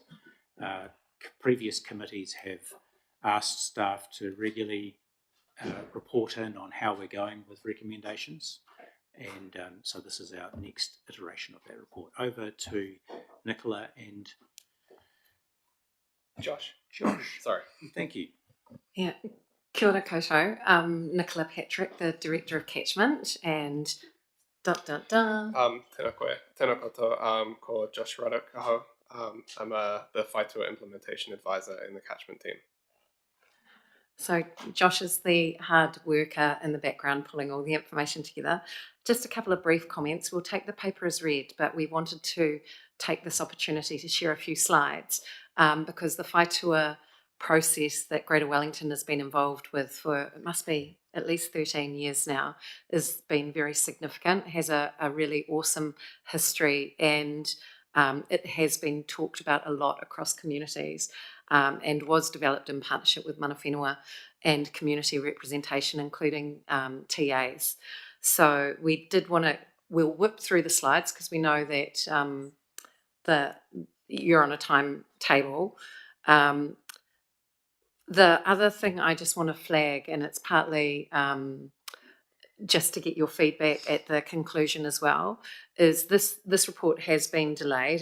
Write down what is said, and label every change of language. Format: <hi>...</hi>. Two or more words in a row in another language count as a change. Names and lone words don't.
<en>Previous committees have asked staff to regularly report in on how we're going with recommendations, and so this is our next iteration of that report. Over to Nicola and Josh. Sorry. Thank you. Yeah.</en> <mi>Kia ora koutou.</mi> <en>I'm Nicola Patrick, the Director of Catchment, and</en> <mi>Tēnā koe. Tēnā koutou. Ko Josh Ruddock aho.</mi> <en>I'm the Whaitua Implementation Advisor in the Catchment team. So Josh is the hard worker in the background pulling all the information together. Just a couple of brief comments. We'll take the paper as read, but we wanted to take this opportunity to share a few slides because the Whaitua process that Greater Wellington has been involved with for, it must be at least 13 years now, has been very significant. It has a really awesome history, and it has been talked about a lot across communities, and was developed in partnership with</en> <mi>mana whenua</mi> <en>and community representation, including TAs. So we did want to, we'll whip through the slides because we know that you're on a timetable. The other thing I just want to flag, and it's partly just to get your feedback at the conclusion as well, is this report has been delayed.</en>